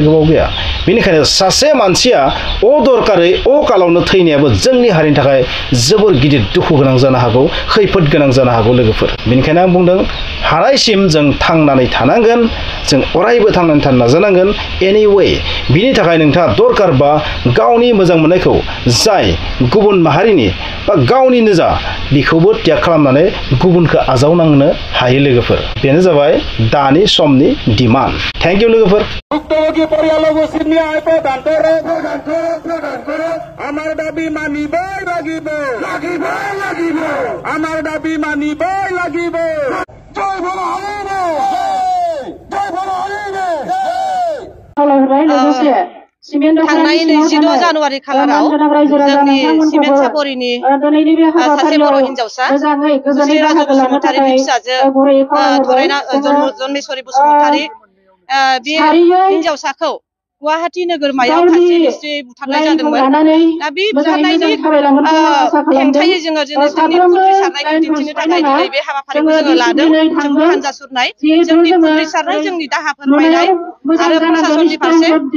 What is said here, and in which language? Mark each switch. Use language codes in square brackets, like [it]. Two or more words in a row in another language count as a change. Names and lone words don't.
[brx] गोबाव गैया बेनिखायनो सासे मानसिया अदरकारै अकालावनो थैनायाबो जोंनि हारिनि थाखाय जोबोर गिदिर दुखु गोनां जानो हागौ खैफोद गोनां जानो हागौ लोगोफोर बेनिखायनो आं बुंदों हानायसिम जों थांनानै थानांगोन जों अरायबो थांनानै थानो नाजानांगोन एनिवे बिनि थाखाय नोंथाङा दरकारबा गावनि मोजां मोननायखौ जाय गुबुन माहारिनि बा गावनिनो जा बेखौबो त्याग खालामनानै गुबुनखौ आजावनांनो हायो लोगोफोर बेनो जाबाय दानि समनि डिमान्ड [en] thank you [brx] लोगोफोर [as] আমার দাবি মানিবই লাগিব আমার দাবি মানিবই লাগিব জয় বলো হারিবে জয় বলো হারিবে [brx] थांनाय 22 जानुवारि खालाराव जोंनि सिमेन्ट सापरिनि सासे बर' हिन्जावसा सुश्री राजु बसुमतारीनि फिसाजो जन्मेश्वरी बसुमतारी बे हिन्जावसाखौ गुवाहाटी नोगोरमायाव खाथि निस्रि बुथारनाय जादोंमोन दा बे बुथारनायनि हेंथायै जोङो जोंनि खुद्रिसारनायखौ दिन्थिनो थाखाय दिनै बे हाबाफारिखौ जोङो लादों जोंनि हान्जा सुरनाय जोंनि खुद्रिसारनाय जोंनि दाहा फोरमायनाय आरो प्रशासननि फारसे